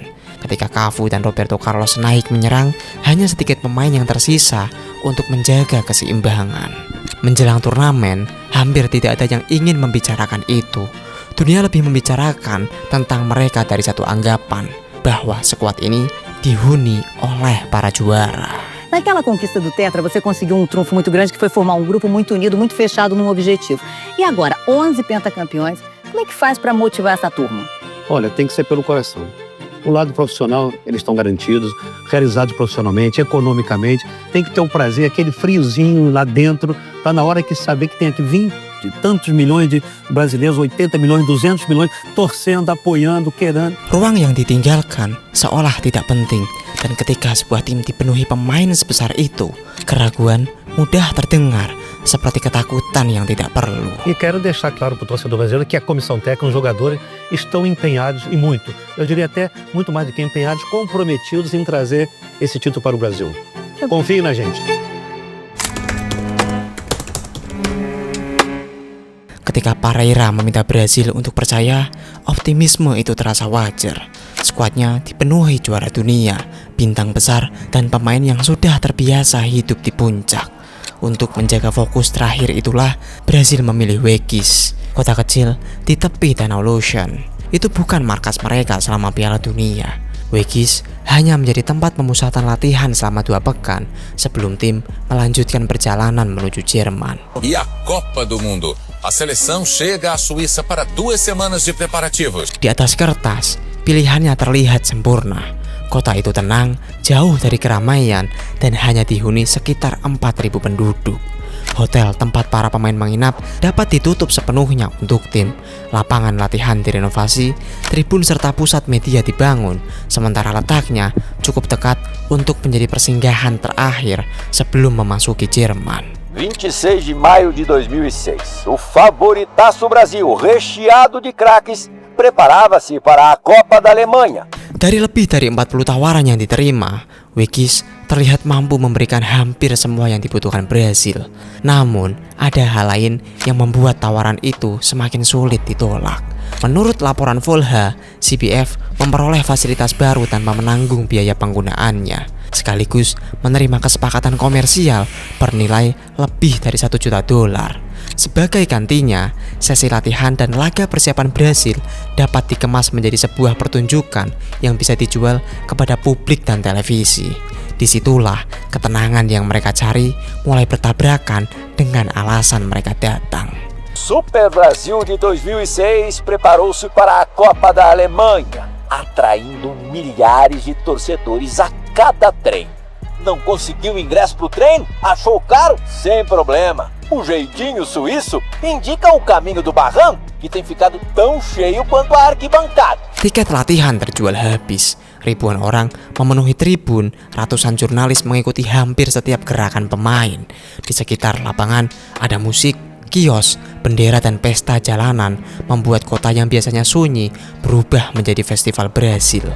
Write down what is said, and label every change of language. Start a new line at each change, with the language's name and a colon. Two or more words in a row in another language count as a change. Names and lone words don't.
Indonesian: Ketika Cafu dan Roberto Carlos naik menyerang, hanya sedikit pemain yang tersisa untuk menjaga keseimbangan. Menjelang turnamen, hampir tidak ada yang ingin membicarakan itu. Dunia lebih membicarakan tentang mereka dari satu anggapan, bahwa skuad ini dihuni oleh para juara.
Portuguese: Naquela conquista do Tetra, você conseguiu trunfo muito grande que foi formar grupo muito unido, muito fechado num objetivo. E agora, 11 pentacampeões, como é que faz para motivar essa turma? Olha, tem que ser pelo coração. O lado profissional, eles estão garantidos, realizados profissionalmente, economicamente. Tem que ter o prazer, aquele friozinho lá dentro, para na hora que saber que tem aqui 20 e tantos milhões de brasileiros, 80 milhões, 200 milhões, torcendo, apoiando, querendo.
Indonesian: Ruang yang ditinggalkan seolah tidak penting, dan ketika sebuah tim dipenuhi pemain sebesar itu, keraguan mudah terdengar, seperti ketakutan yang tidak perlu.
Portuguese: E quero deixar claro para o torcedor brasileiro que a comissão técnica, os jogadores, estão empenhados e muito. Eu diria até muito mais do que empenhados, comprometidos em trazer esse título para o Brasil. Confiem na gente.
Indonesian: Ketika Parreira meminta Brasil untuk percaya, optimisme itu terasa wajar. Skuadnya dipenuhi juara dunia, bintang besar, dan pemain yang sudah terbiasa hidup di puncak. Untuk menjaga fokus terakhir itulah Brasil memilih Weghis, kota kecil di tepi Danau Lotion. Itu bukan markas mereka selama Piala Dunia. Weghis hanya menjadi tempat pemusatan latihan selama 2 pekan sebelum tim melanjutkan perjalanan menuju Jerman.
Portuguese: E a Copa do Mundo. A seleção chega à Suíça para 2 semanas de preparativos.
Indonesian: Di atas kertas, pilihannya terlihat sempurna. Kota itu tenang, jauh dari keramaian, dan hanya dihuni sekitar 4.000 penduduk. Hotel tempat para pemain menginap dapat ditutup sepenuhnya untuk tim. Lapangan latihan direnovasi, tribun serta pusat media dibangun, sementara letaknya cukup dekat untuk menjadi persinggahan terakhir sebelum memasuki Jerman.
Portuguese: 26 de maio de 2006, o favoritaço Brasil, recheado de craques, preparava-se para a Copa da Alemanha.
Indonesian: Dari lebih dari 40 tawaran yang diterima, Weghis terlihat mampu memberikan hampir semua yang dibutuhkan Brasil. Namun, ada hal lain yang membuat tawaran itu semakin sulit ditolak. Menurut laporan Volha, CBF memperoleh fasilitas baru tanpa menanggung biaya penggunaannya, sekaligus menerima kesepakatan komersial bernilai lebih dari $1 juta. Sebagai gantinya, sesi latihan dan laga persiapan Brasil dapat dikemas menjadi sebuah pertunjukan yang bisa dijual kepada publik dan televisi. Disitulah ketenangan yang mereka cari mulai bertabrakan dengan alasan mereka datang.
Portuguese: Super Brasil de 2006 preparou-se para a Copa da Alemanha, atraindo milhares de torcedores a cada treino. Não conseguiu ingresso para o treino? Achou caro? Sem problema. O jeitinho suíço indica o caminho do barranco, que tem ficado tão cheio quanto a arquibancada.
Indonesian: Tiket latihan terjual habis. Ribuan orang memenuhi tribun, ratusan jurnalis mengikuti hampir setiap gerakan pemain. Di sekitar lapangan ada musik, kios, bendera dan pesta jalanan membuat kota yang biasanya sunyi berubah menjadi festival Brasil.